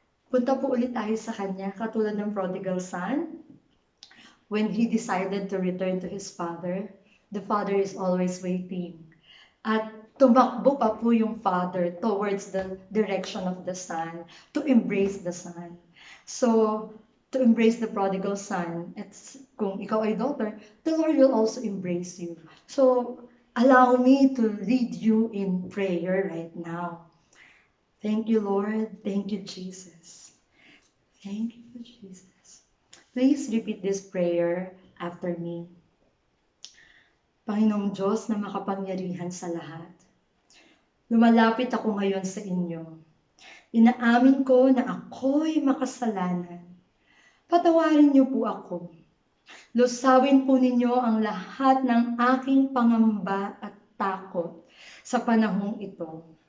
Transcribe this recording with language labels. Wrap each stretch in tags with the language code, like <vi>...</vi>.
<tl>Punta po ulit tayo sa Kanya, katulad ng prodigal son.</tl> <en>When he decided to return to his father, the father is always waiting. At tumakbo pa po yung father towards the direction of the son, to embrace the son. So, to embrace the prodigal son, it's, kung ikaw ay daughter, the Lord will also embrace you. So, allow me to lead you in prayer right now. Thank you, Lord. Thank you, Jesus. Thank you, Jesus. Please repeat this prayer after me.</en> <tl>Panginoong Diyos na makapangyarihan sa lahat, lumalapit ako ngayon sa inyo. Inaamin ko na ako'y makasalanan. Patawarin niyo po ako. Lusawin po ninyo ang lahat ng aking pangamba at takot sa panahong ito.</tl>